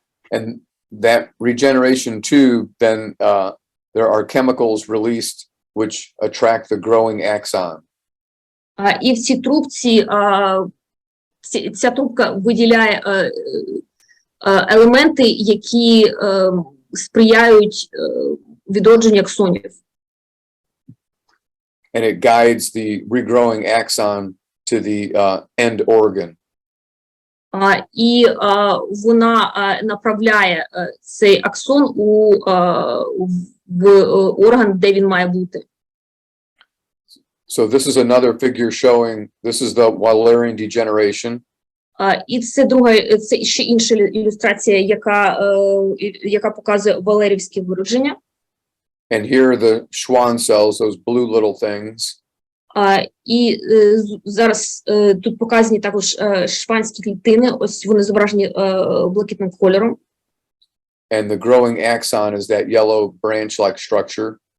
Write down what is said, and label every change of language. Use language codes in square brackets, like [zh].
[en] And that regeneration tube, then there are chemicals released which attract the growing axon. [uk] І в цій трубці, ця трубка виділяє елементи, які сприяють відродженню аксонів. [en] And it guides the regrowing axon to the end organ. [uk] І вона направляє цей аксон в орган, де він має бути. [en] So this is another figure showing, this is the Wallerian degeneration. [uk] І це це ще інша ілюстрація, яка показує валерівське виродження. [en] And here are the Schwann cells, those blue little things. [uk] І зараз тут показані також шванські клітини, ось вони зображені блакитним кольором. [en] And the growing axon is that yellow branch-like structure.